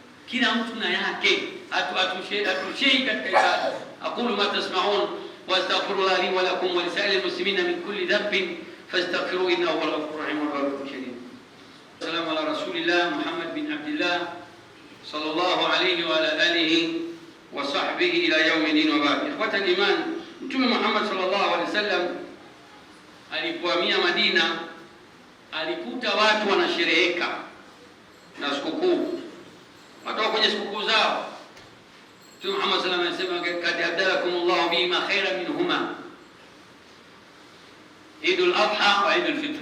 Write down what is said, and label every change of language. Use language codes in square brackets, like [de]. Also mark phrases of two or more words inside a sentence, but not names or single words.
[sw] kila mtu na yake, hatushei katika ibada. [ar] أقول ما تسمعون وأستغفر الله لي ولكم ولسائر المسلمين من كل ذنب فاستغفروه إنه هو الغفور الرحيم والغفور شديد. سلام على رسول الله محمد بن عبد الله صلى الله عليه وعلى آله وصحبه إلى يوم الدين وبعد. إخوة الإيمان, [sw] Mtume Muhammad [ar] صلى الله عليه وسلم [sw] alipohamia Madina alikuta watu wanashereheka na sikukuu, watu kwenye sikukuu zao. Mtume Muhammad [ar] صلى الله عليه وسلم [sw] anasema, [ar] قد أبدلكم الله بما خيرا منهما عيد الأضحى وعيد الفطر.